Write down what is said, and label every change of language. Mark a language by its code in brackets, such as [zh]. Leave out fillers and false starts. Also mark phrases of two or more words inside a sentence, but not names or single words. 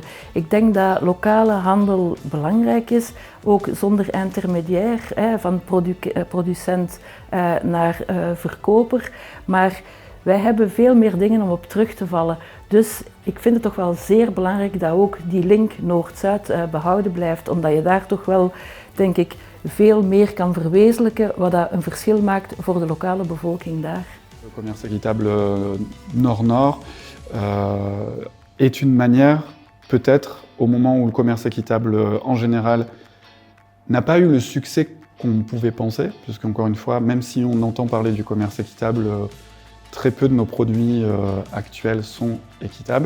[nl] Ik denk dat lokale handel belangrijk is, ook zonder intermediair, van producent naar verkoper. Maar wij hebben veel meer dingen om op terug te vallen. Dus ik vind het toch wel zeer belangrijk dat ook die link Noord-Zuid behouden blijft, omdat je daar toch wel, denk ik, veel meer kan verwezenlijken, wat dat een verschil maakt voor de lokale bevolking daar. [fr] Le commerce équitable Nord-Nord est une manière, peut-être au moment où le commerce équitable en général n'a pas eu le succès qu'on pouvait penser, puisqu'encore une fois, même si on entend parler du commerce équitable, très peu de nos produits actuels sont équitables.